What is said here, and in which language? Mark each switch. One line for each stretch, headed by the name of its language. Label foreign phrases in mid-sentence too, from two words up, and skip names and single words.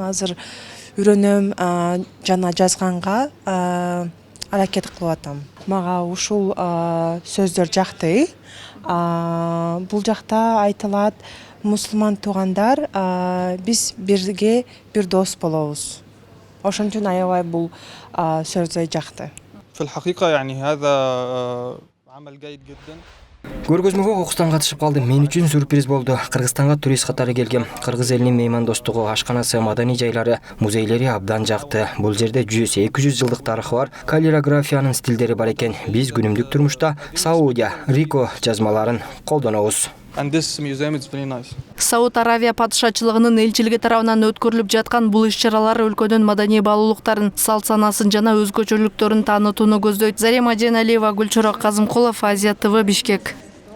Kyrgyz: Азыр үйрөнөм жана жазганга аракет кылып атам. Мага ушул сөздөр жакты. Бул жакта айтылат мусулман туугандар биз бирге бир дос болобуз. Ошон үчүн аябай бул сөздөй жакты.
Arabic: في الحقيقة يعني هذا عمل جيد جدا.
Kyrgyz: Көргөзмөгө Кокустан катышып калдым. Мен үчүн сюрприз болду. Кыргызстанга турист катары келгем. Кыргыз элинин меймандостугу, ашканасы, маданий жайлары, музейлери абдан жакты. Бул жерде 100-200 жылдык тарыхы бар. Каллиграфиянын стилдери бар экен. Биз күнүмдүк турмушта Саудия, Рико жазмаларын колдонобуз.
English: And this museum is very nice.
Kyrgyz: Сауд Аравия падышачылыгынын элчилиги тарабынан өткөрүлүп жаткан бул иш-чаралар өлкөнүн маданий баалуулуктарын, салт-санасын жана өзгөчөлүктөрүн таанытууну көздөйт. Зарема Женалиева, Гүлчорок Казымкулов, Азия ТВ, Бишкек.